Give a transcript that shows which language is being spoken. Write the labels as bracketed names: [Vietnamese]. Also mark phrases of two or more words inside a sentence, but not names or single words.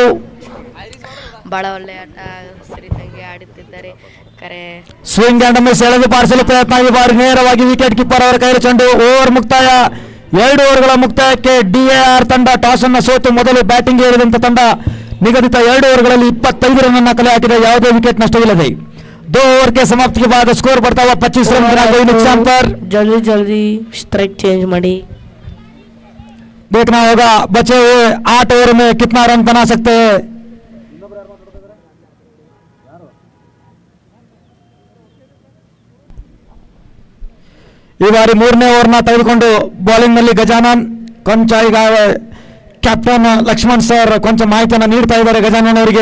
[Kannada] ಬಹಳ ಒಳ್ಳೆ ಆಟ ಸರಿದಂಗೆ ಆಡುತ್ತಿದ್ದಾರೆ. ಕರೆ [English] swing and miss [Kannada] ಎಳೆದು ಬಾರಿಸಲು ಪ್ರಯತ್ನ. ಈ ಬಾರಿ ನೇರವಾಗಿ [English] wicket keeper [Kannada] ಅವರ ಕೈಯಲ್ಲಿ ಚೆಂಡು. ಓವರ್ ಮುಕ್ತಾಯ. 2 ಓವರ್ಗಳ ಮುಕ್ತಾಯಕ್ಕೆ DAR ತಂಡ ಟಾಸ್ ಅನ್ನು ಸೋತು ಮೊದಲು ಬ್ಯಾಟಿಂಗ್ ಏರಿದಂತ ತಂಡ ನಿಗದಿತ 2 ಓವರ್ಗಳಲ್ಲಿ 25 ರನ್ ಅನ್ನು ಕಲೆ ಹಾಕಿದೆ. ಯಾವುದೇ ವಿಕೆಟ್ ನಷ್ಟವಿಲ್ಲದೆ [Hindi] 2 ओवर के समाप्ति के बाद स्कोर बढ़ता हुआ 25 रन बना कोई नुकसान पर. जल्दी [English] strike change [Kannada] ಮಾಡಿ. [Hindi] देखना होगा बचे हुए 8 ओवर में कितना रन बना सकते हैं. [Kannada] ಈ ಬಾರಿ 3ನೇ ಓವರ್ನ ತೆಗೆದುಕೊಂಡು ಬೌಲಿಂಗ್ ನಲ್ಲಿ ಗಜಾನನ್ ಕೊಂಚ ಈಗ ಕ್ಯಾಪ್ಟನ್ ಲಕ್ಷ್ಮಣ್ ಸರ್ ಕೊಂಚ ಮಾಹಿತಿಯನ್ನು ನೀಡ್ತಾ ಇದ್ದಾರೆ ಗಜಾನನ್ ಅವರಿಗೆ.